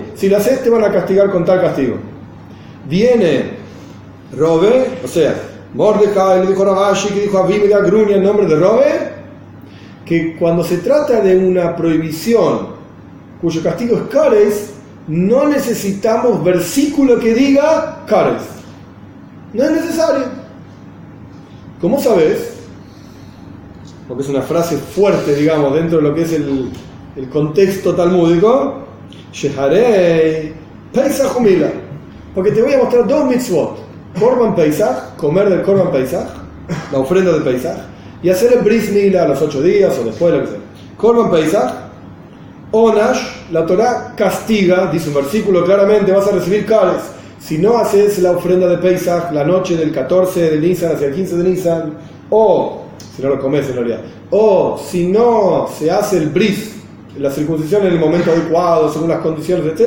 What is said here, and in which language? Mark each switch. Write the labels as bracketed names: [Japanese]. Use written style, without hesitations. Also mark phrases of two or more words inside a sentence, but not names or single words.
[Spanish] Si lo haces te van a castigar con tal castigo. Viene Robe, o sea, Mordecai le dijo a Ravashi, que dijo a Avimi de Agrunia en nombre de Robe, que cuando se trata de una prohibición cuyo castigo es kares, no necesitamos versículo que diga kares. No es necesario. ¿Cómo sabes? Porque es una frase fuerte, digamos, dentro de lo que es el contexto talmúdico. [Hebrew] שהרי פסח ומילה. [Spanish] Porque te voy a mostrar dos mitzvot: [Hebrew] קרבן פסח, [Spanish] comer del [Hebrew] קרבן פסח, [Spanish] la ofrenda del Pesach, y hacer el [Hebrew] ברית מילה [Spanish] a los 8 días o después, lo que sea. [Hebrew] קרבן פסח, עונש, [Spanish] la Torá castiga, dice un versículo claramente: vas a recibir kares si no haces la ofrenda de Pesach la noche del 14 de Nisan hacia el 15 de Nisan, o si no lo comes en realidad, o si no se hace el bris, la circuncisión en el momento adecuado, según las condiciones, etc.